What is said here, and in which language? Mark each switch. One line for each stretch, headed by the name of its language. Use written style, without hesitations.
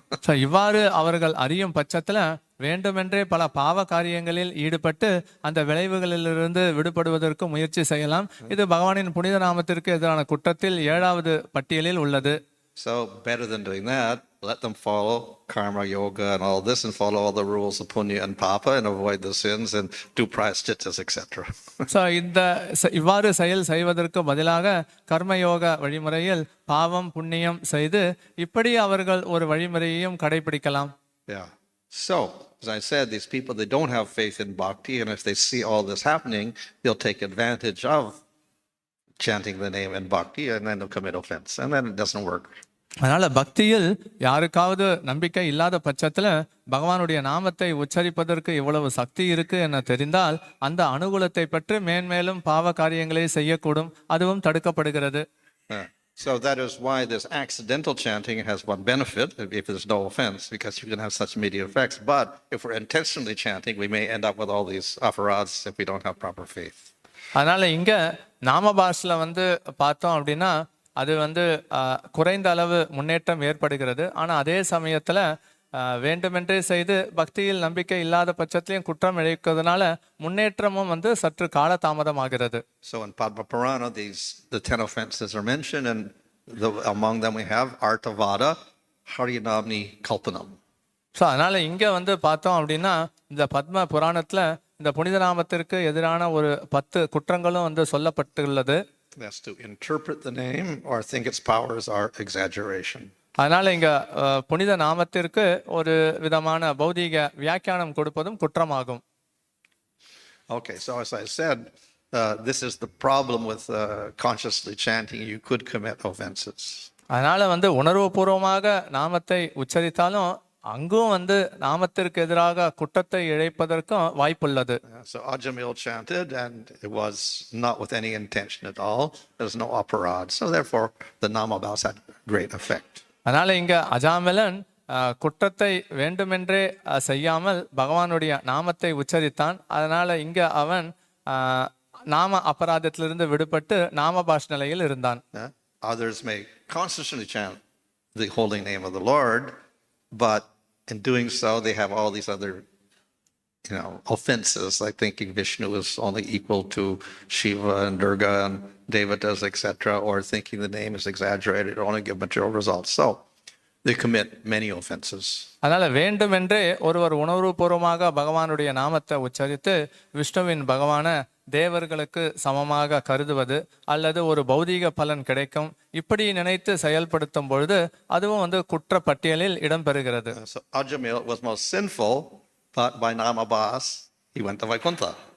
Tamil: So இவ்வாறு அவர்கள் அறியும் பட்சத்துல வேண்டுமென்றே பல பாவ காரியங்களில் ஈடுபட்டு அந்த விளைவுகளிலிருந்து விடுபடுவதற்கு முயற்சி செய்யலாம். இது பகவானின் புனித நாமத்திற்கு எதிரான குற்றத்தில் 7வது பட்டியலில் உள்ளது.
English: So better than doing that, let them follow karma yoga and all this and follow all the rules of punya and papa and avoid the sins and do prayaschitas, etc.
Tamil: So இவ்வாறு செயல் செய்வதற்கு பதிலாக கர்மயோக வழிமுறையில் பாவம் புண்ணியம் செய்து இப்படி அவர்கள் ஒரு வழிமுறையையும் கடைபிடிக்கலாம்.
English: Yeah. So, as I said, these people, they don't have faith in bhakti, and if they see all this happening, they'll take advantage of chanting the name in bhakti, and then they'll commit offense, and then it doesn't work.
Tamil: அதனால பக்தியில் யாருக்காவது நம்பிக்கை இல்லாத பட்சத்துல பகவானுடைய நாமத்தை உச்சரிப்பதற்கு இவ்வளவு சக்தி இருக்கு என தெரிந்தால் அந்த அனுகூலத்தை பற்றி மேன்மேலும் பாவ காரியங்களை செய்யக்கூடும், அதுவும் தடுக்கப்படுகிறது.
English: So that is why this accidental chanting has one benefit, if there's no offense, because you can have such immediate effects. But if we're intentionally chanting, we may end up with all these aparads if we don't have proper faith.
Tamil: அதனால இங்க நாமபாஷ்ல பார்த்தோம் அப்படின்னா அது குறைந்த அளவு முன்னேற்றம் ஏற்படுகிறது. ஆனா அதே சமயத்துல வேண்டுமென்றே செய்து பக்தியில் நம்பிக்கை இல்லாத பட்சத்திலையும் குற்றம் இழைக்கிறதுனால முன்னேற்றமும் சற்று கால தாமதமாகிறது.
English: So in Padma Purana, the 10 offenses are mentioned, and among them we have Artavada, Harinamni Kalpanam.
Tamil: So அதனால இங்க பார்த்தோம் அப்படின்னா இந்த பத்ம புராணத்துல இந்த புனித நாமத்திற்கு எதிரான ஒரு 10 குற்றங்களும் சொல்லப்பட்டுள்ளது.
English: That's to interpret the name or think its powers are exaggeration.
Tamil: அதனால இங்க புனித நாமத்திற்கு ஒரு விதமான பௌதீக வியாக்கியானம் கொடுப்பதும் குற்றமாகும்.
English: Okay, so as I said, this is the problem with consciously chanting. You could commit offenses.
Tamil: அதனால உணர்வுபூர்வமாக நாமத்தை உச்சரித்தாலும் அங்கும் நாமத்திற்கு எதிராக குற்றத்தை இழைப்பதற்கும் வாய்ப்புள்ளது.
English: So Ajamil chanted, and it was not with any intention at all. There's no aparad, so therefore the namabas had great effect.
Tamil: அதனால இங்க அஜாமிலன் குற்றத்தை வேண்டுமென்றே செய்யாமல் பகவானுடைய நாமத்தை உச்சரித்தான். அதனால இங்க அவன் நாம அபராதத்திலிருந்து விடுபட்டு நாமபாஷ் நிலையில் இருந்தான்.
English: Others may constantly chant the holy name of the Lord, but in doing so they have all these other offenses, like thinking Vishnu is only equal to Shiva and Durga and Devatas, etc., or thinking the name is exaggerated or only give material results. So they commit many offenses.
Tamil: அதனால வேண்டுமென்றே ஒருவர் உணர்வுபூர்வமாக பகவானுடைய நாமத்தை உச்சரித்து விஷ்ணுவின் பகவான தேவர்களுக்கு சமமாக கருதுவது அல்லது ஒரு பௌதீக பலன் கிடைக்கும் இப்படி நினைத்து செயல்படுத்தும் பொழுது அதுவும் குற்ற பட்டியலில் இடம்பெறுகிறது.
English: So Ajamil was most sinful, but by namabas he went to Vaikuntha.